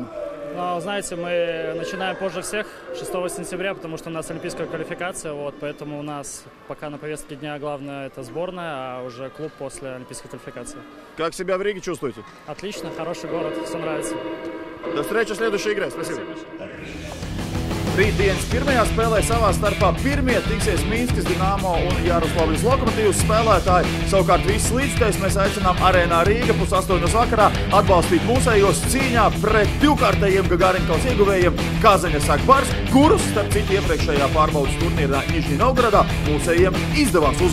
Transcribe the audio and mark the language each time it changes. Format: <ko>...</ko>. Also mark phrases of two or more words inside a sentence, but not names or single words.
<ru>Знаете, мы начинаем позже всех, 6 сентября, потому что у нас олимпийская квалификация. Поэтому у нас пока на повестке дня главное это сборная, а уже клуб после олимпийской квалификации. Как себя в Риге чувствуете? Отлично, хороший город, все нравится. До встречи в следующей игре. Спасибо.</ru> <lv>Rītdienas pirmajā spēlē savā starpā pirmie tiksies Mīnskas Dinamo un Jaroslavas Lokomotīvas spēlētāji. Savukārt visus līdzekļus mēs aicinām Arēnā Rīga 7:30 vakarā atbalstīt mūsējos cīņā pret divkārtējiem Gārina kausa ieguvējiem Kazeņas Akbars, kurus, starp citu, iepriekšējā pārbaudas turnīrā Nižņovgorodā mūsējiem izdevās uzvarēt.</lv>